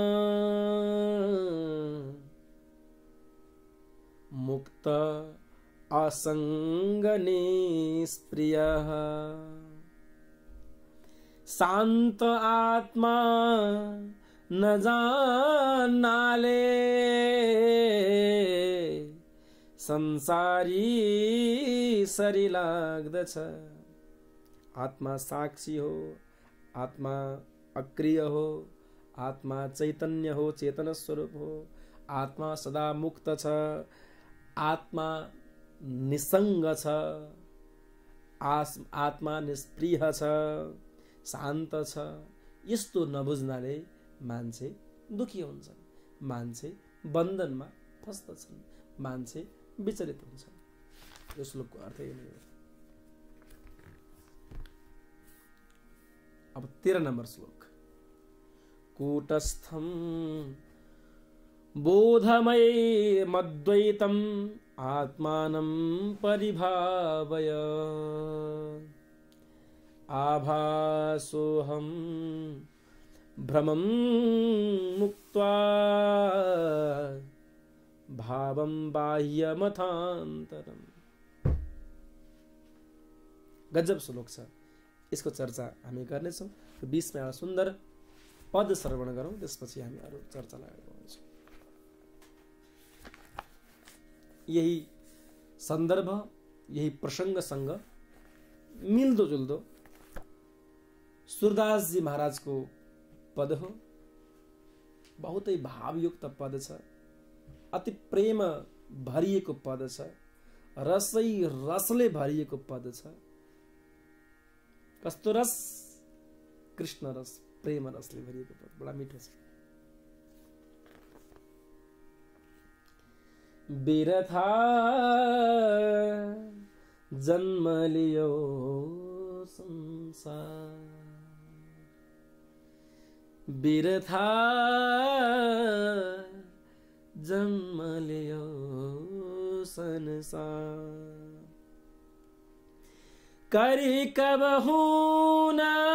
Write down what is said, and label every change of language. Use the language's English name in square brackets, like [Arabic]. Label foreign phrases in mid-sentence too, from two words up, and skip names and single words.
[Sanskrit] मुक्त असंग निष्प्रियः शांत आत्मा [Nepali] न जानाले संसारी सरी लाग्दछ। आत्मा साक्षी हो, आत्मा अक्रिय हो, आत्मा चैतन्य हो, चेतन स्वरूप हो, आत्मा सदा मुक्त छ, आत्मा निसंग छ, आत्मा निष्प्रिय छ, शान्त छ। यस्तो नबुझ्नाले मान्छे दुखी हुन्छन्, मान्छे बन्धनमा फस्दछन्, मान्छे विचलित हुन्छन्। यो श्लोकको अर्थ यही हो। अब 13 नंबर श्लोक। [Sanskrit] कूटस्थं बोधमय मद्वैतम आत्मानं परिभावय आभासोहं भ्रमं मुक्त्वा भावं बाह्यमथान्तरम्। [Nepali] गजब श्लोक छ, यसको चर्चा हामी गर्नेछौँ। 20 मा एउटा सुन्दर पद श्रवण गरौँ, त्यसपछि हामी अरू चर्चालाई अगाडि बढाउँछौँ। यही सन्दर्भ यही प्रसङ्गसँग मिल्दो जुल्दो सूरदासजी महाराजको पद हो। बहुतै भावयुक्त पद छ, अति प्रेम भरिएको पद छ, रसै रसले भरिएको पद छ। कस्तो रस? कृष्ण रस, प्रेम रसले भरिएको पद, बडा मिठो छ। [Braj] बिरथा जन्म लियो संसार, बिरथा जन्म लियो संसार, करी कब होना